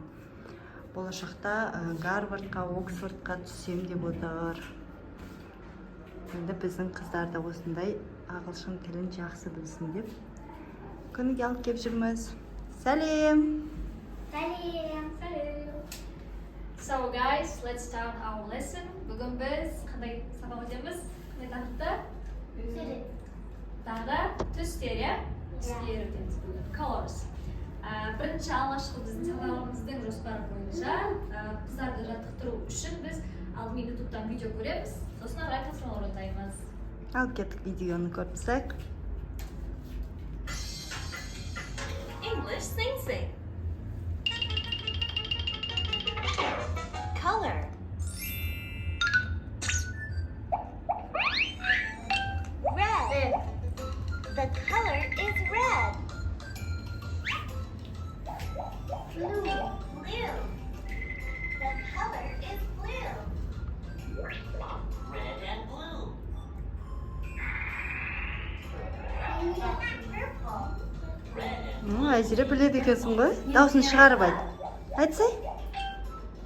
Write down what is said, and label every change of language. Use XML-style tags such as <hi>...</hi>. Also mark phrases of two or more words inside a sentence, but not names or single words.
<kk>Болашақта Гарвардқа, Оксфордқа түссем деп отыр. Енді біздің қыздар да осындай ағылшын тілін жақсы білсін деп күніге алып кеп жүрміз. Сәлем! Сәлем!</kk> <en>So guys, let's start our lesson.</en> <kk>Бүгін біз қандай сабақ өтеміз? Қандай тақырыпты? Тағы түстер, иә? Түстер өтеміз бүгін. Colors. Бірінші алғашқы біздің сабағымыздың жоспары бойынша қыздарды жаттықтыру үшін біз алдымен ютубтан видео көреміз, сосын арай тапсырмалар орындаймыз. Алып кеттік видеоны көріп тұрсақ.</kk> <en>English sing. Color. Red. The color is red. Blue. Blue. The color is blue. Red and blue. Purple. Red and</en> <kk>Айзере біледі екенсің ғой. Даусын шығарып айт. Айтсай.</kk>